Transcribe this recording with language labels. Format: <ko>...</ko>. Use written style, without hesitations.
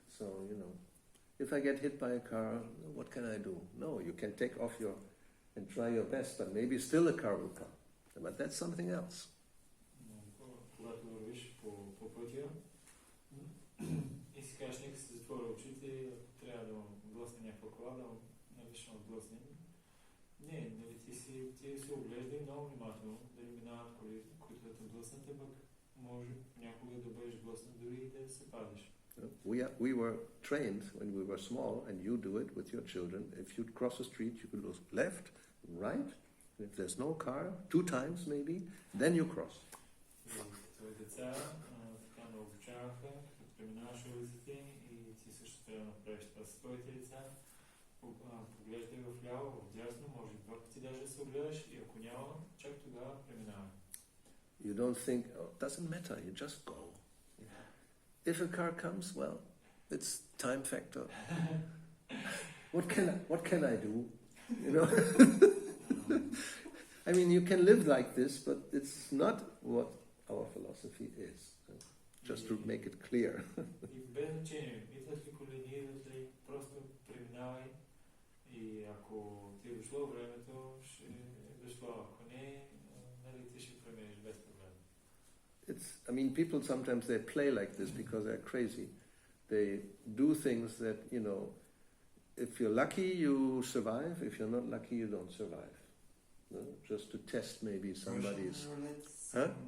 <en>So, if I get hit by a car, what can I do? No, you can take off and try your best, but maybe still a car will come. But that's something else.</en> <bg>Когато вървиш по пътя и си кажеш, нека се затворя очите и ако трябва да блъсне някаква кола, да ще отблъсне. Не, ти се оглеждай много внимателно, дали минават коли, които да те блъснат, пък може някога да бъдеш блъснат дори и да се падиш.</bg> <en>We were trained when we were small, and you do it with your children. If you cross a street, you could look left, right. If there's no car, 2 times maybe, then you cross.</en> <bg>Като деца така ме обучаваха, като преминаваш улиците и ти също трябва да направиш това с твоите деца. Поглеждай в ляво, в дясно, може 2 пъти даже да се огледаш и ако няма, чак тогава преминаваме.</bg> <en>You don't think, it doesn't matter, you just go. If a car comes, well, it's time factor. What can I do? I mean, you can live like this, but it's not what our philosophy is. Just to make it clear.</en> <bg>И без значение, идват ли коли, не идват ли, просто преминавай и ако ти е дошло времето, ще е дошло. Ако не, нали ти ще преминеш без проблем.</bg> <en>People sometimes they play like this because they're crazy. They do things that, if you're lucky, you survive. If you're not lucky, you don't survive. No? Just to test maybe somebody's... Russian roulette?</en>